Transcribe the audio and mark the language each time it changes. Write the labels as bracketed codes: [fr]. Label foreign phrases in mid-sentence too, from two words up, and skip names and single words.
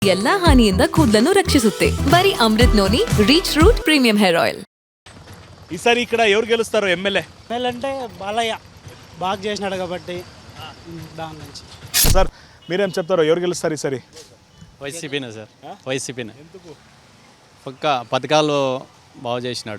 [kn] ಎಲ್ಲಾ ಹಾನಿಯಿಂದ ಕೂದಲನ್ನು ರಕ್ಷಿಸುತ್ತೆ. ಬರೀ ಅಮೃತ್ ನೋನಿ ರೀಚ್ ರೂಟ್ ಪ್ರೀಮಿಯಂ ಹೇರ್ ಆಯಿಲ್. [te] ఈసారి ఇక్కడ ఎవరు గెలుస్తారు ఎమ్మెల్యే? అంటే బాలయ్య బాగా చేసినాడు కాబట్టి దాని నుంచి. సార్ మీరేం చెప్తారో ఎవరు గెలుస్తారు ఈసారి? వైసీపీనే సార్, వైసీపీనే. పక్క పథకాలు బాగా చేసినాడు.